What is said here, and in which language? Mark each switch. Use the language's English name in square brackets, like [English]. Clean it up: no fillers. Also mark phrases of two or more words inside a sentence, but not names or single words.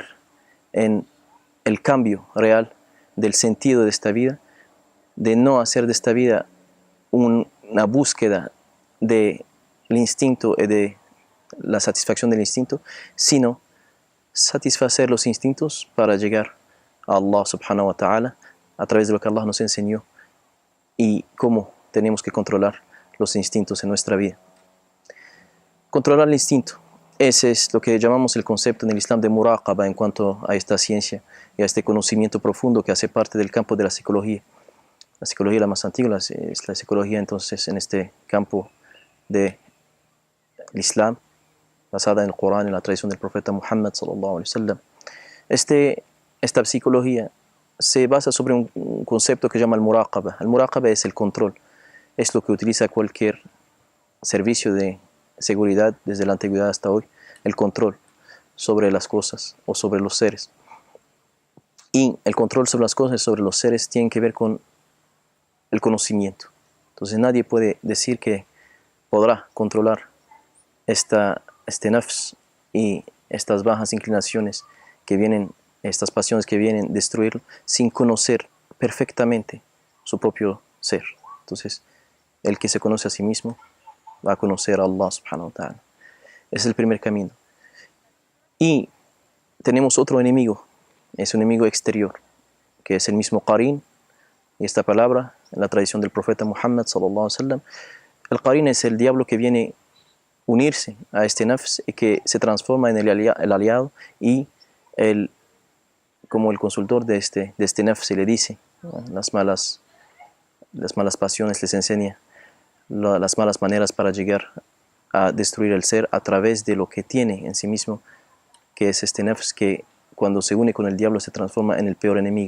[Spanish] en el cambio real del sentido de esta vida, de no hacer de esta vida una búsqueda del instinto y de la satisfacción del instinto, sino satisfacer los instintos para llegar a Allah [Arabic] سبحانه وتعالى [Spanish] a través de lo que Allah nos enseñó y cómo tenemos que controlar los instintos en nuestra vida. Controlar el instinto, ese es lo que llamamos el concepto en el Islam de muraqaba en cuanto a esta ciencia y a este conocimiento profundo que hace parte del campo de la psicología. La psicología, la más antigua, es la psicología entonces en este campo del Islam, basada en el Corán, en la tradición del profeta Muhammad [Arabic] صلى الله عليه وسلم. [Spanish] Esta psicología se basa sobre un concepto que llama el muraqaba. El muraqaba es el control. Es lo que utiliza cualquier servicio de seguridad desde la antigüedad hasta hoy, el control sobre las cosas o sobre los seres. Y el control sobre las cosas y sobre los seres tiene que ver con el conocimiento. Entonces nadie puede decir que podrá controlar este nafs y estas bajas inclinaciones que vienen, estas pasiones que vienen a destruirlo, sin conocer perfectamente su propio ser. Entonces, el que se conoce a sí mismo va a conocer a Allah [Arabic] سبحانه وتعالى. [Spanish] Es el primer camino. Y tenemos otro enemigo, es un enemigo exterior, que es el mismo qarin. Y esta palabra, en la tradición del profeta Muhammad [Arabic] صلى الله عليه وسلم, [Spanish] el qarin es el diablo que viene a unirse a este nafs y que se transforma en el aliado y como el consultor de este nafs, y le dice las malas pasiones, les enseña las malas maneras para llegar a destruir el ser a través de lo que tiene en sí mismo, que es este nafs, que cuando se une con el diablo se transforma en el peor enemigo.